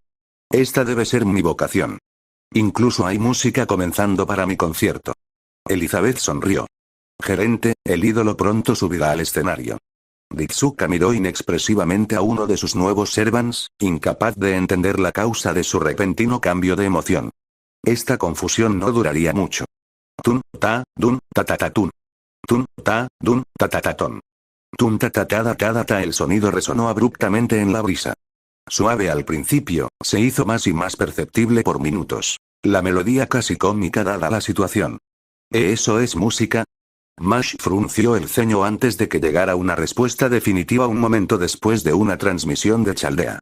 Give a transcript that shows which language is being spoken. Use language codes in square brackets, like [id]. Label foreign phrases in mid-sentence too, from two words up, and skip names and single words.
[es] Esta debe ser mi vocación. Incluso hay música comenzando para mi concierto. Elizabeth sonrió. Gerente, el ídolo pronto subirá al escenario. Ritsuka miró inexpresivamente a uno de sus nuevos servants, incapaz de entender la causa de su repentino cambio de emoción. Esta confusión no duraría mucho. Tun, ta, dun, ta ta ta tun. Tun, ta, dun, ta ta ta ton. Tun ta ta ta da ta da ta. El sonido resonó abruptamente en la brisa. Suave al principio, se hizo más y más perceptible por minutos. La melodía casi cómica dada la situación. ¿Eso es música? Mash frunció el ceño antes de que llegara una respuesta definitiva un momento después de una transmisión de Chaldea.